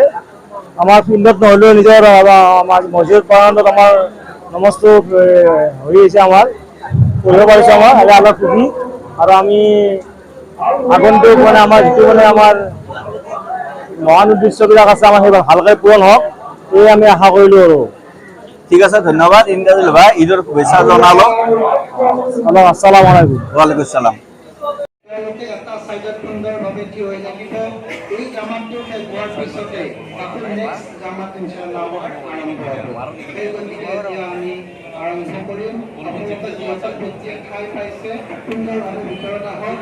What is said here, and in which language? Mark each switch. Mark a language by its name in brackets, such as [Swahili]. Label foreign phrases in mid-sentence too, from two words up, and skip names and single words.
[Assamese] আমাৰ ফিল্ডত নহ'লেও নিজৰ আমাৰ মছজিদ প্ৰাংগণত আমাৰ নমাজটো হৈ আহিছে, আমাৰ পঢ়িব পাৰিছোঁ। আমাৰ আল্লাহ সুখী। আৰু আমি আগন্তুক মানে আমাৰ যিটো মানে আমাৰ মহান উদ্দেশ্যবিলাক আছে, আমাৰ সেইবিলাক ভালকৈ পূৰণ হওক, এই আমি আশা কৰিলোঁ। আৰু ঠিক আছে, ধন্যবাদ ইমদাদুল ভাই। ঈদৰ শুভেচ্ছা জনালোঁ। [Arabic] السلام عليكم. وعليكم السلام. [Assamese] এটা সাইডত সুন্দৰভাৱে থিয় হৈ থাকিব। এই জামাতটো শেষ হোৱাৰ পিছতে আকৌ নেক্সট জামাত ইনশাআল্লাহ আৰম্ভ হ'ব। সেই গতিকে এতিয়া আমি আৰম্ভ কৰিম। আপোনালোকে যিহেতু প্ৰত্যেক ঠাই পাইছে, সুন্দৰভাৱে ভিতৰত আহক।